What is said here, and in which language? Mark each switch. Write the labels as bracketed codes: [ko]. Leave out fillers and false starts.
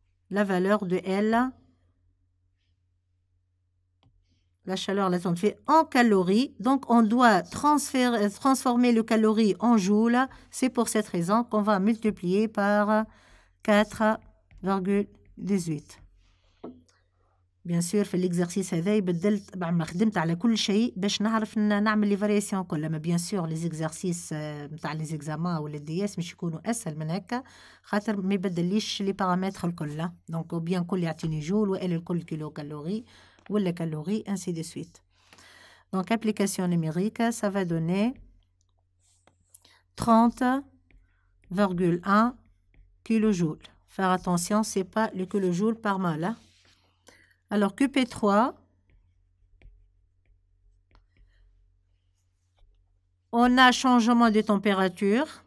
[fr] La valeur de L, la chaleur latente fait en calories. Donc, on doit transformer le calorie en joules. C'est pour cette raison qu'on va multiplier par 4,18. [ar] بيان سور في الاكزرسيس هذا بدلت ما خدمت على كل شيء باش نعرف نعمل لي فارياسيون كلها. ما بيان سور لي زيكزرسيس نتاع لي زيكزامان ولا الدي اس مش يكونوا اسهل من هكا، خاطر ما يبدليش لي بارامتر الكل. دونك بيان كل يعطيني جول والا الكل كيلو كالوري ولا كالوري [fr] ainsi de suite. Donc application numérique, ça va donner 30,1 kilojoules. Faire attention, c'est pas le kilojoule par mol. Hein? Alors, QP3, on a changement de température.